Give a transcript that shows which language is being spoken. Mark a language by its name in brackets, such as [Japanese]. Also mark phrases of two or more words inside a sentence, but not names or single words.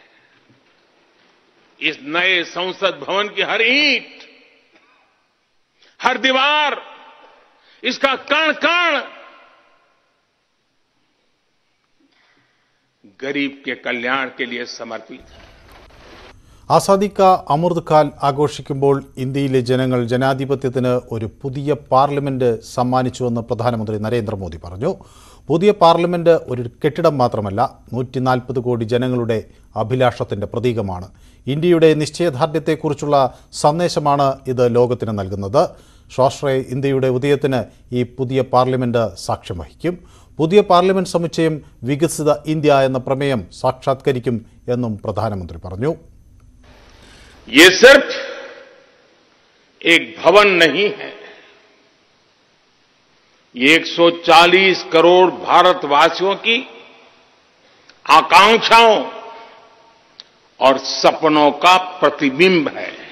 [Hindi] इस नए संसद भवन की हर ईंट, हर दीवार, इसका कण कण गरीब के कल्याण के लिए समर्पित है. [Malayalam] ആസാദി കാ അമൃത് കാൽ ആഘോഷിക്കുമ്പോൾ ഇന്ത്യയിലെ ജനങ്ങൾ ജനാധിപത്യത്തിന് ഒരു പുതിയ പാർലമെന്റ് സമ്മാനിച്ചുവെന്ന് പ്രധാനമന്ത്രി നരേന്ദ്രമോദി പറഞ്ഞു. പുതിയ പാർലമെന്റ് ഒരു കെട്ടിടം മാത്രമല്ല, 140 കോടി ജനങ്ങളുടെ അഭിലാഷത്തിന്റെ പ്രതീകമാണ്. ഇന്ത്യയുടെ നിശ്ചയദാർഢ്യത്തെക്കുറിച്ചുള്ള സന്ദേശമാണ് ഇത് ലോകത്തിന് നൽകുന്നത്. സ്വാശ്രയ ഇന്ത്യയുടെ ഉദയത്തിന് ഈ പുതിയ പാർലമെന്റ് സാക്ഷ്യം വഹിക്കും. പുതിയ പാർലമെന്റ് സമുച്ചയം വികസിത ഇന്ത്യ എന്ന പ്രമേയം സാക്ഷാത്കരിക്കും എന്നും പ്രധാനമന്ത്രി പറഞ്ഞു. [Hindi] ये सिर्फ एक भवन नहीं है, ये 140 करोड़ भारतवासियों की आकांक्षाओं और सपनों का प्रतिबिंब है.